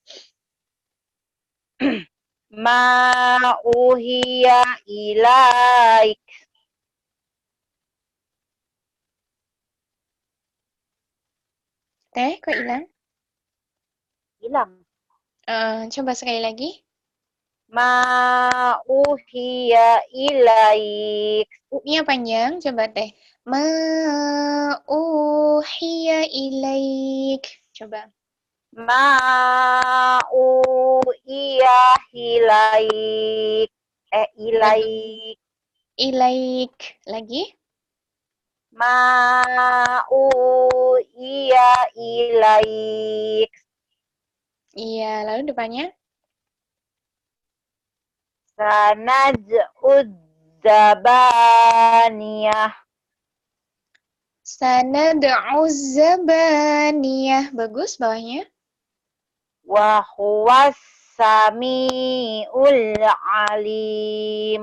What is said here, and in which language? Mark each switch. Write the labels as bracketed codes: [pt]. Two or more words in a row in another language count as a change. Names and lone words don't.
[ar] ما أوحي إليك. [id] Teh, kok hilang? Hilang. Coba sekali lagi. [ar] ما أوحي إليك. [id] U-nya panjang, coba Teh. [ar] ما أوحي إليك. Coba. ما أوحي إليك. Ilaik. Ilaik. Lagi. ما أوحي إليك. [id] Iya, lalu depannya. [ar] سندع الزبانية. سندع الزبانية. [id] Bagus bawahnya. [ar] وهو السميع العليم.